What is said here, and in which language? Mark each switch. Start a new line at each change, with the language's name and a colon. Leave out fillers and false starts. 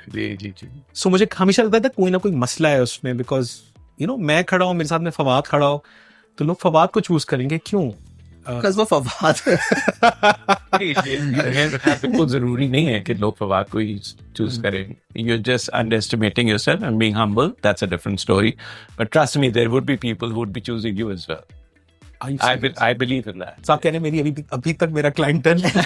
Hindi: जी जी जी। सो मुझे हमेशा लगता था कोई ना कोई मसला है उसमें, बिकॉज यू नो मैं खड़ा हूँ, मेरे साथ में फवाद खड़ा हो, तो लोग फवाद को चूज करेंगे क्यों? बिकॉज़ वो फवाद बिल्कुल जरूरी नहीं है कि लोग फवाद को ही चूज करें।
English: You're just underestimating yourself and being humble. That's a different story. But trust me, there would be people who would be choosing you as well. I believe in that.
Hindi: साहब कह रहे हैं मेरी अभी तक मेरा क्लाइंटल